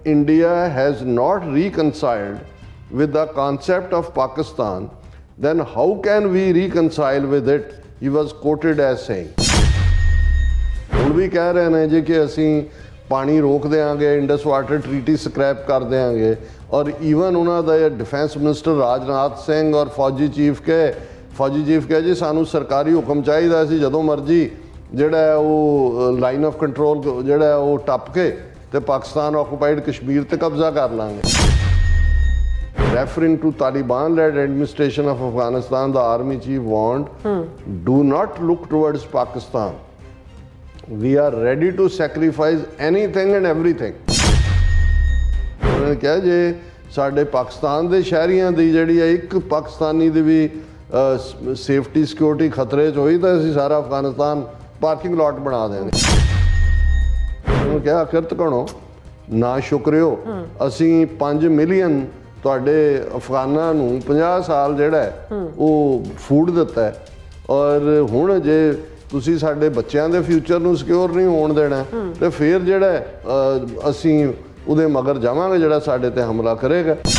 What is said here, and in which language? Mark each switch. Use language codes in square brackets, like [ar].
[en] India has not reconciled with the concept of Pakistan, then how can we reconcile with it? He was quoted as saying. [pa] ਹੁਣ ਵੀ ਕਹਿ ਰਹੇ ਨੇ ਜੀ ਕਿ ਅਸੀਂ ਪਾਣੀ ਰੋਕ ਦੇਵਾਂਗੇ, ਇੰਡਸ ਵਾਟਰ ਟਰੀਟੀ ਸਕ੍ਰੈਪ ਕਰ ਦੇਵਾਂਗੇ, ਔਰ ਈਵਨ ਉਹਨਾਂ ਦਾ ਡਿਫੈਂਸ ਮਿਨਿਸਟਰ ਰਾਜਨਾਥ ਸਿੰਘ ਔਰ ਫੌਜੀ ਚੀਫ ਕਹੇ ਜੀ ਸਾਨੂੰ ਸਰਕਾਰੀ ਹੁਕਮ ਚਾਹੀਦਾ, ਅਸੀਂ ਜਦੋਂ ਮਰਜ਼ੀ ਜਿਹੜਾ ਉਹ ਲਾਈਨ ਆਫ ਕੰਟਰੋਲ ਜਿਹੜਾ ਉਹ ਟੱਪ ਕੇ ਤੇ ਪਾਕਿਸਤਾਨ ਆਕੂਪਾਈਡ ਕਸ਼ਮੀਰ ਤੇ ਕਬਜ਼ਾ ਕਰ ਲਾਂਗੇ। [en] Referring to Taliban-led administration of Afghanistan, the army chief warned, do not look towards Pakistan. We are ready to sacrifice anything and everything. [pa] ਉਹਨਾਂ ਨੇ ਕਿਹਾ ਜੇ ਸਾਡੇ ਪਾਕਿਸਤਾਨ ਦੇ ਸ਼ਹਿਰੀਆਂ ਦੀ ਜਿਹੜੀ ਹੈ ਇੱਕ ਪਾਕਿਸਤਾਨੀ ਦੀ ਵੀ ਸੇਫਟੀ ਸਿਕਿਉਰਿਟੀ ਖਤਰੇ 'ਚ ਹੋਈ ਤਾਂ ਅਸੀਂ ਸਾਰਾ ਅਫਗਾਨਿਸਤਾਨ ਪਾਰਕਿੰਗ ਲਾਟ ਬਣਾ ਦੇਵਾਂਗੇ। ਉਹਨੂੰ ਕਿਹਾ ਕਿਰਤ ਕਣੋ ਨਾ ਸ਼ੁਕਰਿਓ, ਅਸੀਂ 5 ਮਿਲੀਅਨ ਤੁਹਾਡੇ ਅਫਗਾਨਾਂ ਨੂੰ 50 ਸਾਲ ਜਿਹੜਾ ਹੈ ਉਹ ਫੂਡ ਦਿੱਤਾ ਹੈ, ਔਰ ਹੁਣ ਜੇ ਤੁਸੀਂ ਸਾਡੇ ਬੱਚਿਆਂ ਦੇ ਫਿਊਚਰ ਨੂੰ ਸਿਕਿਉਰ ਨਹੀਂ ਹੋਣ ਦੇਣਾ ਤੇ ਫਿਰ ਜਿਹੜਾ ਅਸੀਂ ਉਹਦੇ ਮਗਰ ਜਾਵਾਂਗੇ ਜਿਹੜਾ ਸਾਡੇ ਤੇ ਹਮਲਾ ਕਰੇਗਾ।